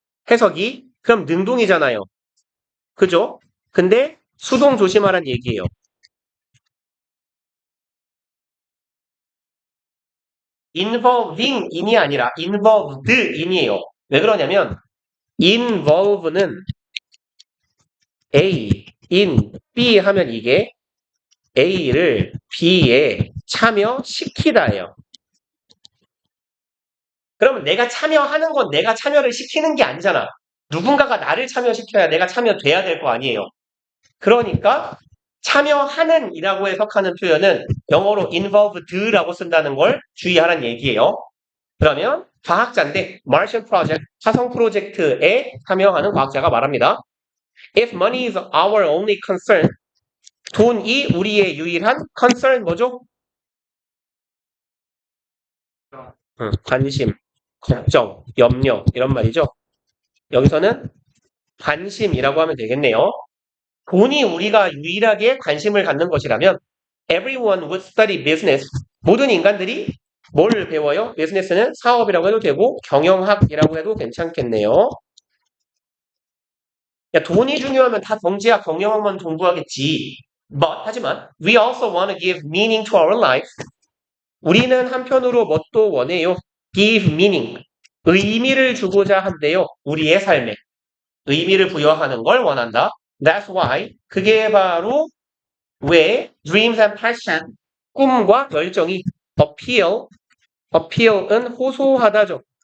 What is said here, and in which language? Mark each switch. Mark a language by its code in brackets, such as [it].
[ko] 해석이 그럼 능동이잖아요. 그죠? 근데 수동 조심하란 얘기예요. involving in이 아니라 involved in이에요. 왜 그러냐면 involve는 A, in, B 하면 이게 A를 B에 참여시키다예요. 그러면 내가 참여하는 건 내가 참여를 시키는 게 아니잖아. 누군가가 나를 참여시켜야 내가 참여돼야 될 거 아니에요. 그러니까 참여하는 이라고 해석하는 표현은 영어로 involved라고 쓴다는 걸 주의하라는 얘기예요. 그러면 과학자인데 Martian Project, 화성 프로젝트에 참여하는 과학자가 말합니다. [en] If money is our only concern, [ko] 돈이 우리의 유일한 [en] concern [ko] 뭐죠? 관심, 걱정, 염려 이런 말이죠. 여기서는 관심이라고 하면 되겠네요. 돈이 우리가 유일하게 관심을 갖는 것이라면 [en] everyone would study business. [ko] 모든 인간들이 뭘 배워요? 비즈니스는 사업이라고 해도 되고 경영학이라고 해도 괜찮겠네요. 야, 돈이 중요하면 다 경제학, 경영학만 공부하겠지. 하지만 [en] we also want to give meaning to our life. [ko] 우리는 한편으로 뭣도 원해요? give meaning. 의미를 주고자 한대요. 우리의 삶에. 의미를 부여하는 걸 원한다. [en] That's why. [ko] 그게 바로 왜 [en] dreams and passion. [ko] 꿈과 열정이 appeal은 호소하다죠.